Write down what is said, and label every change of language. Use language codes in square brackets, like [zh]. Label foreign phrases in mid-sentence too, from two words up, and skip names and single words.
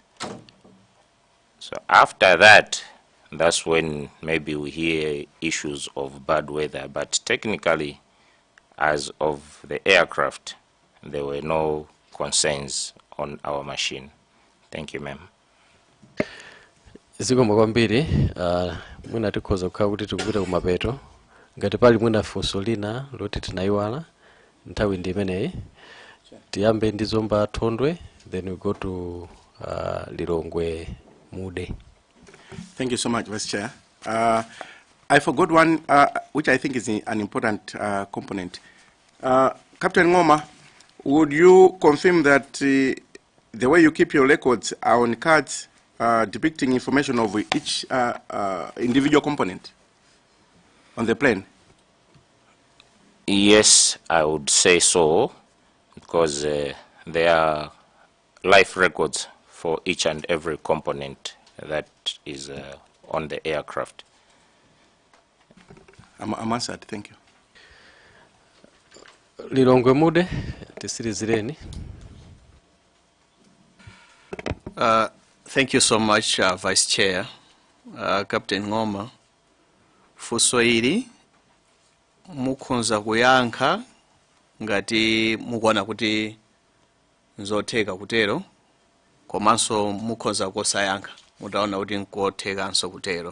[en] So after that, that's when maybe we hear issues of bad weather, but technically, as of the aircraft, there were no concerns on our machine. Thank you, ma'am. [ny] Ziko kwambiri, mwina tikhoza kukhala kuti tikupita kumapeto. Ngati pali mwina funso lina loti tinaiwala nthawi ndi imeneyi. Tiyambe ndi Zomba Thondwe, [en] then we go to Lilongwe Mude. Thank you so much, Vice Chair. I forgot one, which I think is an important component. Captain Ngoma, would you confirm that the way you keep your records are on cards depicting information of each individual component on the plane? Yes, I would say so, because there are life records for each and every component that is on the aircraft. I'm answered, thank you. [ny] Lilongwe Mude, tisirizireni. [en] Thank you so much, Vice Chair. [ny] Captain Ngoma, funso ili mukhonza kuyankha ngati mukuona kuti nzotheka kutero, komanso mukhonza kosayankha mutaona kuti nkothekanso kutero.